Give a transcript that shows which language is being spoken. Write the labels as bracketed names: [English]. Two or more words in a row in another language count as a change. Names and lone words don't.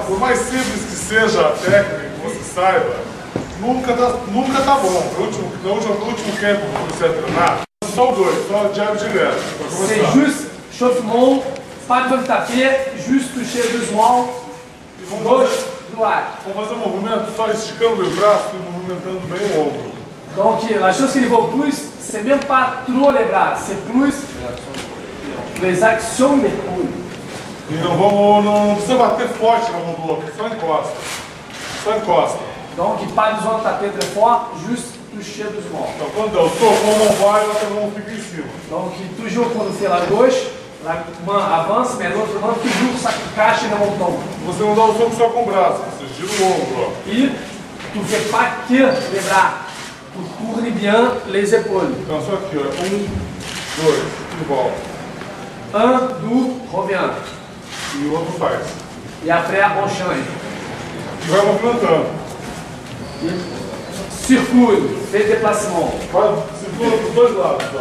[Portuguese] Por mais simples que seja a técnica, que você saiba, nunca tá bom. No último campo que você treinar, só dois, só jab direto. [French] C'est juste chauffement, pas besoin de taper, juste toucher doucement, gauche, droite. [Portuguese] Vamos fazer um movimento só esticando o braço e movimentando bem o ombro. [French] Donc la chose qu'il faut plus, c'est même pas trop les bras, c'est plus les actions des coudes. [Portuguese] E não precisa bater forte na mão do outro, só encosta. Só encosta. [French] Donc pas besoin de taper très fort, juste toucher doucement. [Portuguese] Então quando der o soco, uma mão vai e a outra mão fica em cima. [French] Donc toujours quand on fait la gauche, la main avance, mais l'autre main toujours ça cache dans mon tronc. [Portuguese] Você não dá o soco só com o braço, você gira o ombro, ó. [French] Et tu ne fais pas que les bras, tu tournes tourne bien les épaules. [Portuguese] Então, só aqui, ó. 1, 2, e volta. [French] 1, 2, revient. [Portuguese] E o outro faz. [French] Et après, on change. [Portuguese] E vai movimentando. [French] Circule, fait déplacement. [Portuguese] Segura para os dois lados, ó.